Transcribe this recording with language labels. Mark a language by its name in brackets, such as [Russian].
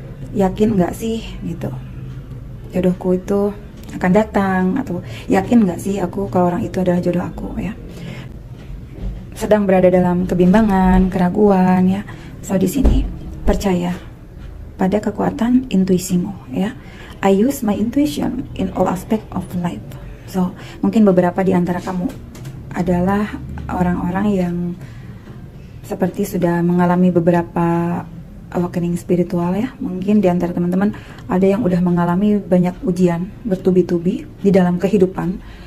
[Indonesian] Yakin nggak sih gitu jodohku itu akan datang, atau yakin nggak sih aku kalau orang itu adalah jodoh aku ya. Sedang berada dalam kebimbangan, keraguan ya. So di sini percaya pada kekuatan intuisimu ya. [English] I use my intuition in all aspect of life. [Indonesian] So mungkin beberapa di antara kamu adalah orang-orang yang seperti sudah mengalami beberapa awakening spiritual ya. Mungkin di antara teman-teman ada yang udah mengalami banyak ujian bertubi-tubi di dalam kehidupan.